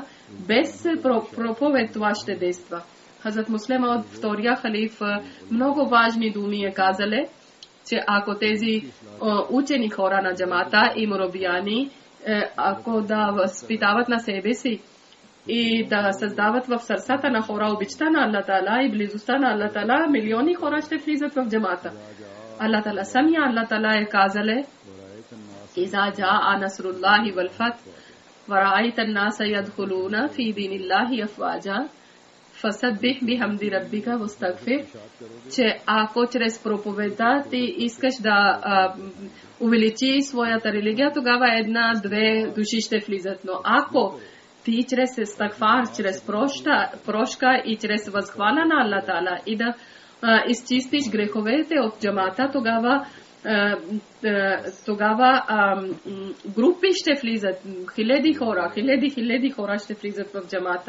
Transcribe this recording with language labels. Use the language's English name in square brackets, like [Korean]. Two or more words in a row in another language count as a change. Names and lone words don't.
[Bulgarian] Без проповед това ще действа. Хазрат Муслим от втория халиф много важни думи е казале, че ако тези учени хора на джамата и мурабияни, ако да възпитават на себе си и да създават в сърцата на хора обичта на Аллах Таала и близостта на Аллах Таала, милиони хора ще влизат в джамата. Аллах Таала самия Аллах Таала е казале: [Arabic] "إذا جاء نصر الله والفتح ورأيت الناس يدخلون في دين الله أفواجا فسبح بحمد ربك واستغفر", [Bulgarian] че ако чрез проповедта ти искаш да увеличи своята религия, тогава 1-2 души ще влизат. Но ако ти чрез стагфар, чрез прошка и чрез възхвала на Аллах Таала и да изчистиш греховете от джамата, тогава групи ще влизат, хиляди хора ще влизат в джамата.